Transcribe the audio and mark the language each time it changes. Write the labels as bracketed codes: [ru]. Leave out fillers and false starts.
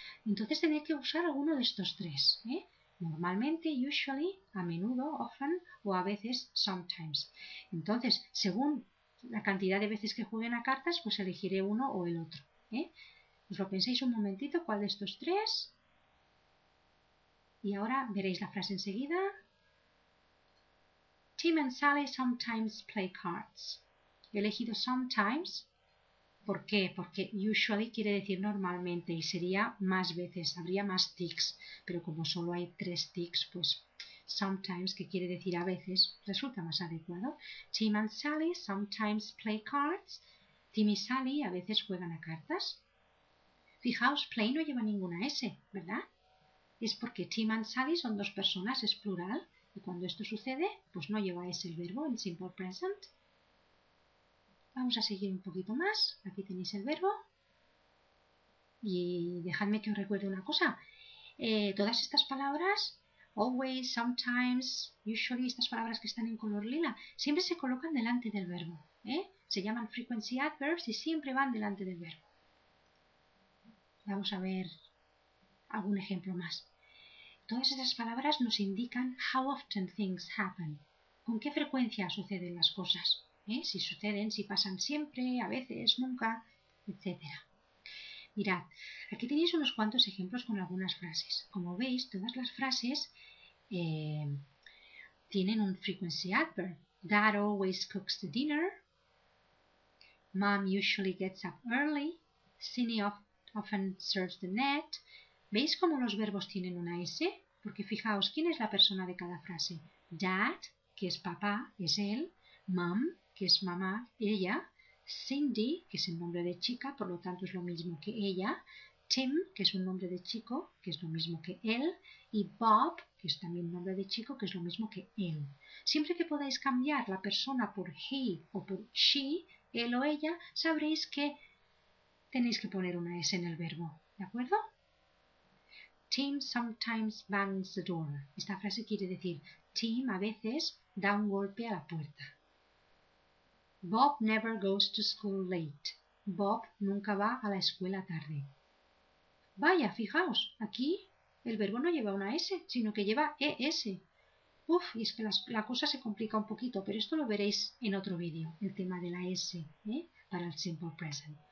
[es] Entonces tendré que usar alguno de estos tres. Normalmente, usually, a menudo, often o a veces, sometimes. Entonces, según la cantidad de veces que jueguen a cartas, pues elegiré uno o el otro. ¿Os lo pensáis un momentito cuál de estos tres? Y ahora veréis la frase enseguida. [en] Tim and Sally sometimes play cards. [es] He elegido sometimes. ¿Por qué? Porque usually quiere decir normalmente y sería más veces, habría más tics. Pero como solo hay 3 tics, pues sometimes, que quiere decir a veces, resulta más adecuado. [en] Tim and Sally sometimes play cards. [es] Tim y Sally a veces juegan a cartas. Fijaos, play no lleva ninguna S, ¿verdad? Es porque Tim and Sally son dos personas, es plural, y cuando esto sucede, pues no lleva S el verbo en simple present. Vamos a seguir un poquito más. Aquí tenéis el verbo. Y dejadme que os recuerde una cosa. Todas estas palabras, always, sometimes, usually, estas palabras que están en color lila, siempre se colocan delante del verbo. Se llaman frequency adverbs y siempre van delante del verbo. Vamos a ver algún ejemplo más. Todas estas palabras nos indican [en] how often things happen. [es] ¿Con qué frecuencia suceden las cosas? Si suceden, si pasan siempre, a veces, nunca, etc. Mirad, aquí tenéis unos cuantos ejemplos con algunas frases. Como veis, todas las frases tienen un frequency adverb. [en] Dad always cooks the dinner. Mom usually gets up early. Cindy often serves the net. [es] ¿Veis cómo los verbos tienen una S? porque fijaos, ¿quién es la persona de cada frase? Dad, que es papá, es él. Mom, que es mamá, ella. Cindy, que es el nombre de chica, por lo tanto es lo mismo que ella. Tim, que es un nombre de chico, que es lo mismo que él. Y Bob, que es también un nombre de chico, que es lo mismo que él. Siempre que podáis cambiar la persona por he o por she, él o ella, sabréis que tenéis que poner una S en el verbo, ¿de acuerdo? [en] Tim sometimes bangs the door. [es] Esta frase quiere decir Tim a veces da un golpe a la puerta. [en] Bob never goes to school late. [es] Bob nunca va a la escuela tarde. Vaya, fijaos, aquí el verbo no lleva una S, sino que lleva ES. Uf, y es que la cosa se complica un poquito, pero esto lo veréis en otro vídeo, el tema de la S, para el simple present.